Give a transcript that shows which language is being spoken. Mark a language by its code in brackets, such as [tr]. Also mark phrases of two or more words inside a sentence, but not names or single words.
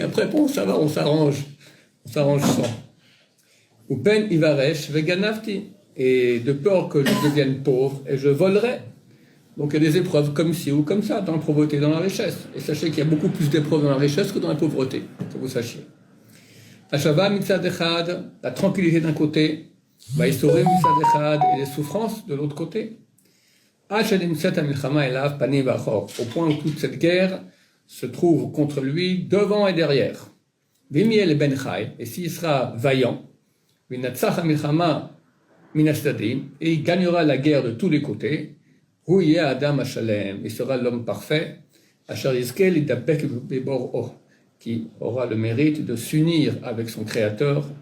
[fr] Après, bon, ça va, on s'arrange sans. [he] ופן אורש וגנבתי. [fr] Et de peur que je devienne pauvre, et je volerai. Donc il y a des épreuves comme ci ou comme ça, dans la pauvreté et dans la richesse. Et sachez qu'il y a beaucoup plus d'épreuves dans la richesse que dans la pauvreté, que vous sachiez. [he] השלוה מצד אחד, [fr] la tranquillité d'un côté, [he] והיסורים מצד אחד, [fr] et les souffrances de l'autre côté. Au point où toute cette guerre se trouve contre lui devant et derrière. Et s'il sera vaillant, et il gagnera la guerre de tous les côtés, il sera l'homme parfait, qui aura le mérite de s'unir avec son Créateur.